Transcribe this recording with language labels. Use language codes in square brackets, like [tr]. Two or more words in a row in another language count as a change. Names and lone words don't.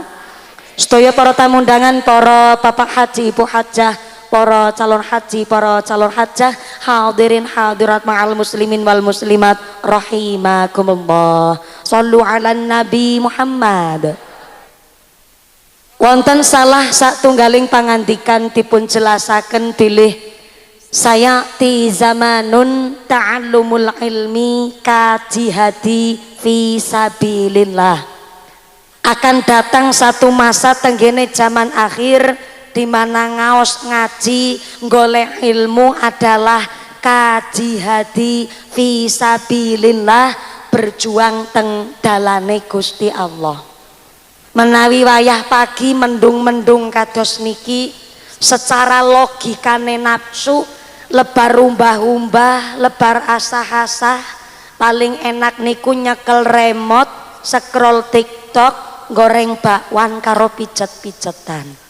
[jv] Sedaya para tamu undangan, para bapak haji, ibu hajah, para calon haji, para calon hajah, hadirin hadirat [ar] مع المسلمين والمسلمات رحمكم الله. صلوا على النبي محمد. [jv] Wonten salah satunggaling pangandikan dipun jelasaken bilih [ar] سيأتي زمان تعلم العلم كالجهاد في سبيل الله. [id] Akan datang satu masa [jv] tenggene [id] zaman akhir di mana [jv] ngaos ngaji golek ilmu [id] adalah [ar] كالجهاد في سبيل الله, [jv] berjuang teng dalane Gusti Allah. Menawi wayah pagi mendung-mendung kados niki, secara logikane nafsu lebar umbah-umbah, lebar asah-asah, paling enak niku nyekel remote, scroll TikTok, goreng bakwan karo pijet-pijetan.